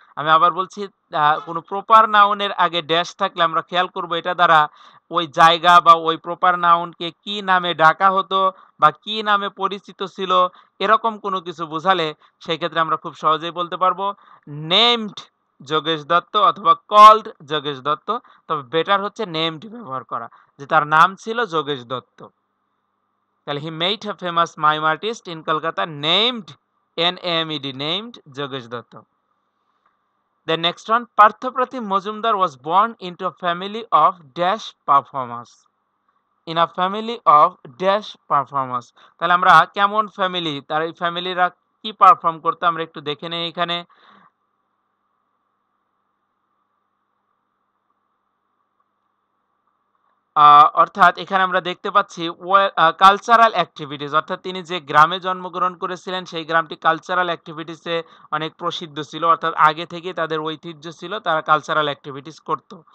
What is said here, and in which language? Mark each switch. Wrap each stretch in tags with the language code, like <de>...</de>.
<bn>আমি আবার বলছি, কোনো প্রপার নাউনের আগে ড্যাশ থাকলে আমরা খেয়াল করব এটা দ্বারা ওই জায়গা বা ওই প্রপার নাউনকে কি নামে ডাকা হতো বা কি নামে পরিচিত ছিল, এরকম কোনো কিছু বোঝালে সেই ক্ষেত্রে আমরা খুব সহজেই বলতে পারবো নেমড যোগেশ দত্ত অথবা কল্ড যোগেশ দত্ত। তবে বেটার হচ্ছে নেমড ব্যবহার করা, যে তার নাম ছিল যোগেশ দত্ত। তাহলে</bn> <en>He made a famous mime artist in Kolkata named NAMED named Jogesh Dutta. The next one, Parthapratim Majumdar was born into a family of dash performers. In a family of dash performers.</en> <bn>তাহলে আমরা কেমন ফ্যামিলি, তার এই ফ্যামিলিরা কি perform করতো আমরা একটু দেখে নেই এখানে। অর্থাৎ এখানে আমরা দেখতে পাচ্ছি কালচারাল অ্যাক্টিভিটিস, অর্থাৎ তিনি যে গ্রামে জন্মগ্রহণ করেছিলেন সেই গ্রামটি কালচারাল অ্যাক্টিভিটিসে অনেক প্রসিদ্ধ ছিল, অর্থাৎ আগে থেকে তাদের ঐতিহ্য ছিল, তারা কালচারাল অ্যাক্টিভিটিস করত।</bn>